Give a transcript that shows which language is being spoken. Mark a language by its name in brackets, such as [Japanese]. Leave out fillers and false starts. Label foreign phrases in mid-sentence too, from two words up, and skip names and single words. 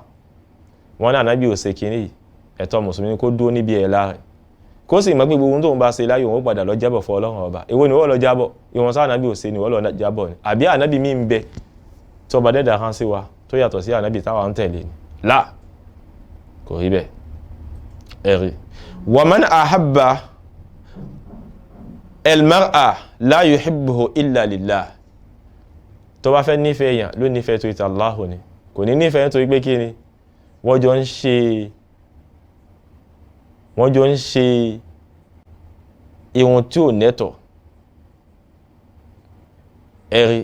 [Yoruba] Wọ́n ní ànábì ò ṣe kínní, ẹ̀tọ́ mùsùlùmí kó dúró níbi ẹ̀lá rẹ̀, kó sì mọ̀ pé gbogbo ohun tó ń bá ṣe láyé òun ó padà lọ jábọ̀ fún Ọlọ́run ọba. Èwo ni wọ́n lọ jábọ̀? Ìwọ̀n sá ànábì ò ṣe ni wọ́n lọ jábọ̀ ni. Àbí ànábì mi ń bẹ tí ọba dẹ́dà hàn sí wa tó yàtọ̀ sí ànábì táwa ń tẹ̀lé ni? Là, kò rí bẹ́ẹ̀. Ẹ̀rí. [Arabic] ومن أحب المرء لا يحبه إلا لله. [Yoruba] Tó bá fẹ́ nífẹ̀ẹ́ èèyàn ló nífẹ̀ẹ́ torí ti Allahu ni. Kò ní nífẹ̀ẹ́ torí pé kí ni? Wọ́n jọ ń ṣe ihun tí ò nẹ́tọ̀. Ẹ̀rí.